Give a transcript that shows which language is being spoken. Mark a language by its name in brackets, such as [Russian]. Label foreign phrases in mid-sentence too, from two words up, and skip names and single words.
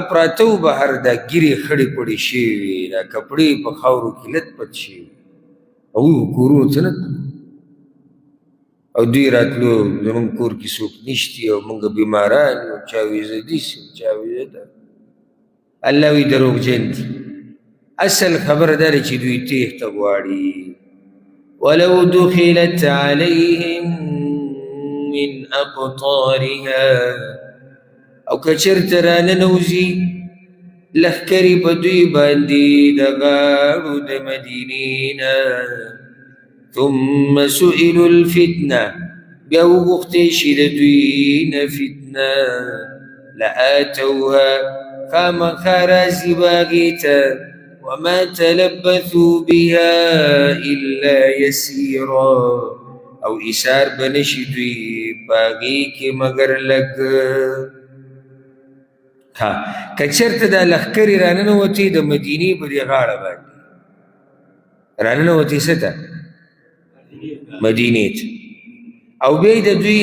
[Pashto] پراته وو بهر دا ګیرې خړې پړې شوي وي دا کپړې په خاورو کې لت پت شوي او کورونو ته نه او دوی راتلو زمونږ کور کې څوک نشتي او موږ بیماران یو چا وي زه داسې چا وي زه دا الله وی دروغجن دي اصل خبره دا دی چې دوی تیښته غواړي [Arabic] ولو دخلت عليهم من أقطارها [Pashto] او که چېرته راننوځي لښکرې په دوی باندې د غاړو د مدینې نه [Arabic] ثم سئلوا الفتنه [Pashto] بیا وغوښتې شي د دوی نه فتنه لآتوها خامخا راځي به هغې ته [Arabic] وما تلبثوا بها إلا يسيرا [Pashto] او ایثار به نشي دوی په هغې کې مګر لږ ها که چېرته دا لښکرې راننوتې د مدینې په دې غاړه باندې راننوتې څه ته مدینې ته او بیا یې د دوی